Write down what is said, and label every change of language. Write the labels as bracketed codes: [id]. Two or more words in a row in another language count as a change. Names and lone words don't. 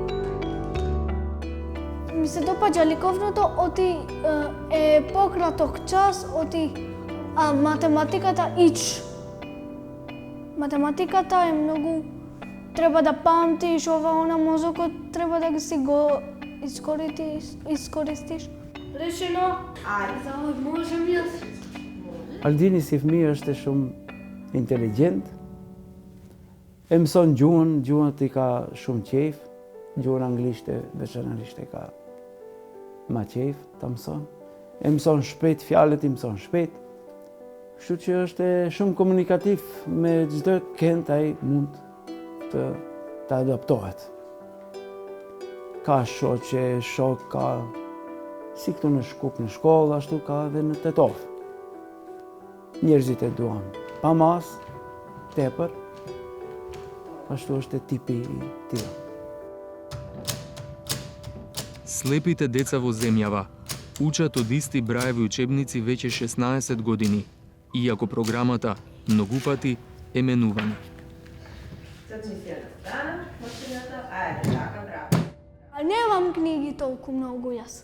[mk] Ми се допаѓа ликовното, оти е пократок час, оти математиката ич. Математиката е многу, треба да памтиш, она мозокот треба да си го искористиш. Решено. Ајде. Завод можем јас. [sq] Aldini si fëmijë është shumë inteligjent, e mëson gjuhën i ka shumë qejf, gjuhën anglishte veçanërisht e ka ma qejf ta mëson. E mëson shpejt, fjalët i mëson shpejt. Kështu që është shumë komunikativ me çdo kënd ai mund të adaptohet. Ka shoqe, shok, ka si këtu në Shkup në shkollë, ashtu ka edhe në Tetov. Njerëzit e duan pa mas, tepër, ashtu është tipi i tij. [mk] Слепите деца во земјава учат од исти браеви учебници веќе 16 години, иако програмата многу пати е менувана. Немам книги толку многу јас.